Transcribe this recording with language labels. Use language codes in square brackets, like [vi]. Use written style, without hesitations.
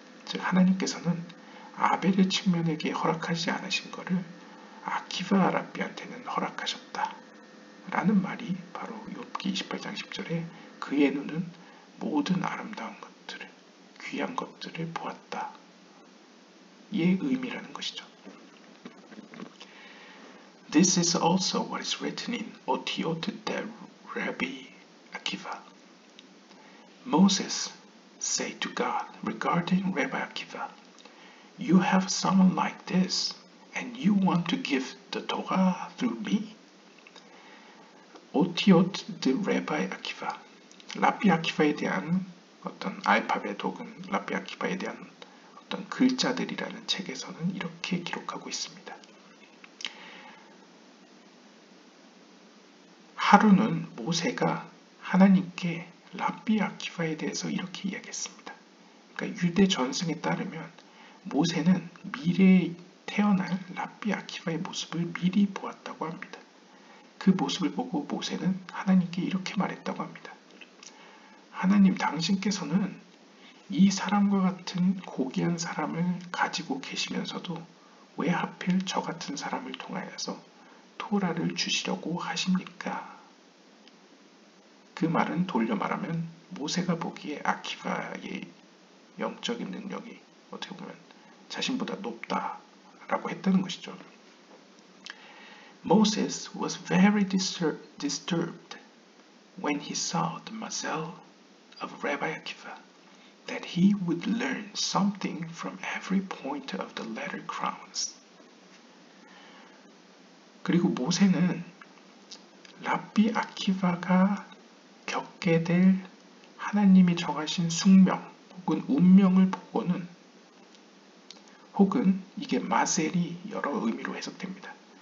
[ko] 즉 하나님께서는 아벨의 측면에게 허락하지 않으신 것을 아키바 랍비한테는 허락하셨다. 라는 말이 바로 욥기 28장 10절에 그의 눈은 모든 아름다운 것들을, 귀한 것들을 보았다. 의 의미라는 것이죠. [en] This is also what is written in Otiot de Rabbi Akiva. Moses said to God regarding Rabbi Akiva, You have someone like this, and you want to give the Torah through me? Otiot de Rabbi Akiva. [ko] 랍비 아키바에 대한 어떤 알파벳 혹은 랍비 아키바에 대한 어떤 글자들이라는 책에서는 이렇게 기록하고 있습니다. 하루는 모세가 하나님께 랍비 아키바에 대해서 이렇게 이야기했습니다. 그러니까 유대 전승에 따르면 모세는 미래에 태어날 랍비 아키바의 모습을 미리 보았다고 합니다. 그 모습을 보고 모세는 하나님께 이렇게 말했다고 합니다. 하나님, 당신께서는 이 사람과 같은 고귀한 사람을 가지고 계시면서도 왜 하필 저 같은 사람을 통하여서 토라를 주시려고 하십니까? 그 말은 돌려 말하면 모세가 보기에 아키바의 영적인 능력이 어떻게 보면 자신보다 높다라고 했다는 것이죠. [en] Moses was very disturbed when he saw the mazal of Rabbi Akiva, that he would learn something from every point of the latter crowns. [ko] 그리고 모세는 랍비 아키바가 겪게 될 하나님이 정하신 숙명 혹은 운명을 보고는, 혹은 이게 마셀이 여러 의미로 해석됩니다.